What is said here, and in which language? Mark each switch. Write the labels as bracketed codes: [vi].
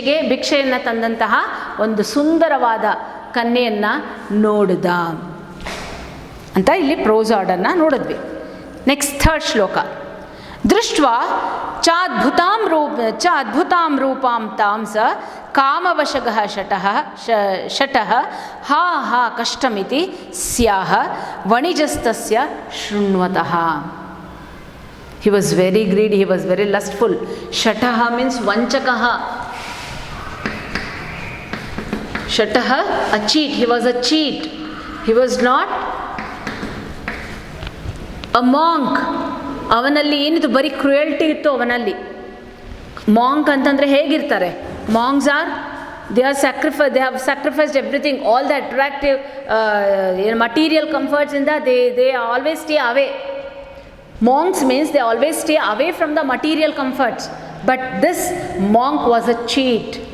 [kn] ಭಿಕ್ಷೆಯನ್ನು ತಂದಂತಹ ಒಂದು ಸುಂದರವಾದ ಕನ್ಯೆಯನ್ನು ನೋಡಿದ ಅಂತ ಇಲ್ಲಿ ಪ್ರೋಸ್ ಆರ್ಡರ್ನ ನೋಡಿದ್ವಿ. [en] next third [kn] ಶ್ಲೋಕ. [sa] ದೃಷ್ಟ್ವಾ ಚಾದ್ಭುತಾಂ ರೂಪಾಂ ತಾಂ ಸ ಕಾಮವಶಗಃ ಶಟಃ ಹಾ ಹಾ ಕಷ್ಟಮಿತಿ ಸ್ಯಾಹ ವಣಿಜಸ್ತಸ್ಯ ಶೃಣ್ವತಃ. [en] He was very greedy, he was very lustful. Shataha means vanchakaha. Shataha, a cheat. He was a cheat. He was not a monk. [kn] ಅವನಲ್ಲಿ ಏನಿತ್ತು, ಬರೀ ಕ್ರುಯಲ್ಟಿ ಇತ್ತು ಅವನಲ್ಲಿ. ಮಾಂಕ್ ಅಂತಂದರೆ ಹೇಗಿರ್ತಾರೆ? [en] Monks are they have sacrificed everything, all the attractive material ಕಂಫರ್ಟ್ಸಿಂದ they always stay away. Monks means they always stay away from the material comforts. But this monk was a cheat.